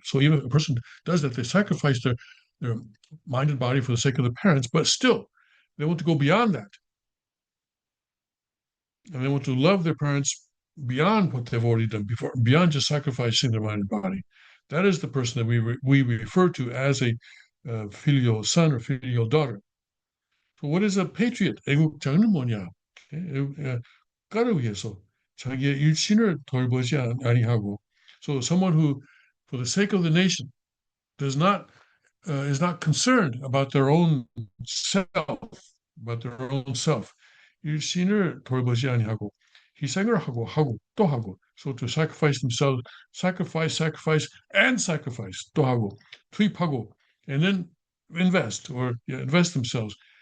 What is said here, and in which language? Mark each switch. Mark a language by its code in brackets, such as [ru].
[en] So even if a person does that, they sacrifice their mind and body for the sake of the parents, but still, they want to go beyond that. And they want to love their parents beyond what they've already done before, beyond just sacrificing their mind and body. That is the person that we refer to as a filial son or filial daughter. So what is a patriot? [ko] 애국자는 뭐냐? 국가를 위해서 자기의 일신을 돌보지 아니하고. [en] So someone who, for the sake of the nation, does not is not concerned about their own self, about their own self. [ko] 일신을 돌보지 아니하고 희생을 하고 또 하고. [en] So to sacrifice themselves, sacrifice, and sacrifice [ko] 또 하고 투입하고, [en] and then invest invest themselves.